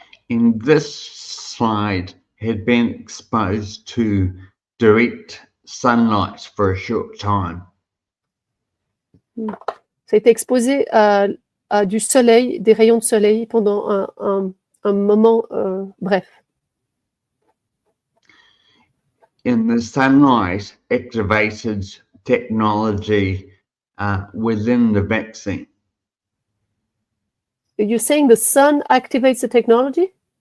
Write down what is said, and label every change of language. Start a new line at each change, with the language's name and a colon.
English: In this slide had been exposed to direct sunlight for a short time.
French: Ça a été exposé à du soleil, des rayons de soleil pendant un moment bref.
English: And the sunlight activated technology within the vaccine. You're saying the sun activates the technology?